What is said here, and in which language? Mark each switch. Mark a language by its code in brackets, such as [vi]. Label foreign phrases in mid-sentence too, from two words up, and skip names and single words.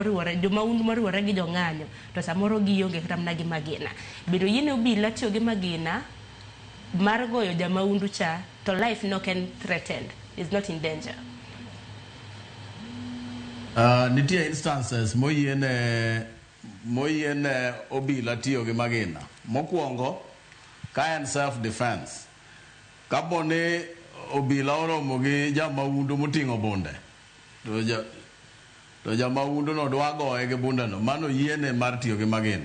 [luo] riwore jomaundu mariwore gi jong'anyo to samoro gionge kata mana gi magina. Bedo yiene obila tiyo gi magina mar goyo jamaundu cha to [en] life no can threatened, is not in danger. [luo] Nitie instances moyiene obila tiyo gi magina. Mokwongo ka en [en] self defense. [luo] Kaponi obila oromo gi jamaundu moting'o bunde to jamaundu no dwa goye gi bunde no, mano yiene mar tiyo gi magina.